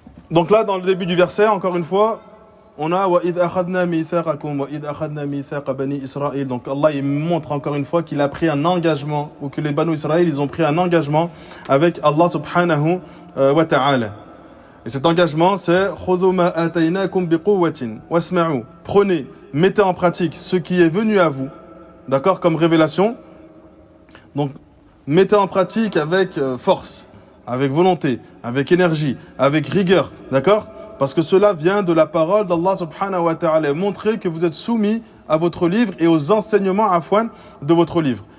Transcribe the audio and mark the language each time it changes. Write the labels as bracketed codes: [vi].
[fr] Donc là, dans le début du verset, encore une fois, on a وَإِذْ أَخَذْنَا مِيثَاقَكُمْ وَإِذْ أَخَذْنَا مِيثَاقَ بَنِي إِسْرَائِيل. Donc Allah il montre encore une fois qu'il a pris un engagement, ou que les Banu Israël ils ont pris un engagement avec Allah subhanahu wa ta'ala. [ar] Et cet engagement c'est خُذُوا مَا آتَيْنَاكُمْ بِقُوَّةٍ وَاسْمَعُوا. [fr] Prenez, mettez en pratique ce qui est venu à vous, d'accord, comme révélation. Donc mettez en pratique avec force, avec volonté, avec énergie, avec rigueur, d'accord? Parce que cela vient de la parole d'Allah subhanahu wa ta'ala. Montrez que vous êtes soumis à votre livre et aux enseignements de votre livre.